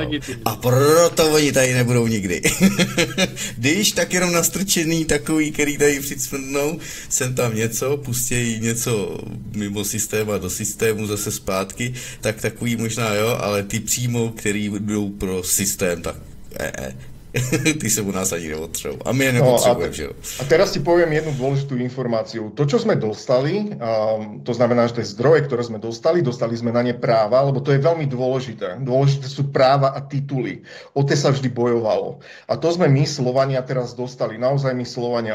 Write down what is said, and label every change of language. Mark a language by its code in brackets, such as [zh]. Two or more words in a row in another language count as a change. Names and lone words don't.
[cs] A proto oni tady nebudou nikdy. Když tak jenom nastrčený takový, který tady přicmrnou, sem tam něco, pustějí něco mimo systém a do systému zase zpátky, tak takový možná jo, ale ty přímo, který jdou pro systém, tak ty sa u nás ani neotřou. A my je nepotřebujeme, že jo? [sk] A teraz ti poviem jednu dôležitú informáciu. To, čo sme dostali, to znamená, že tie zdroje, ktoré sme dostali sme na ne práva, lebo to je veľmi dôležité. Dôležité sú práva a tituly. O tie sa vždy bojovalo. A to sme my, Slovania, teraz dostali. Naozaj my, Slovania.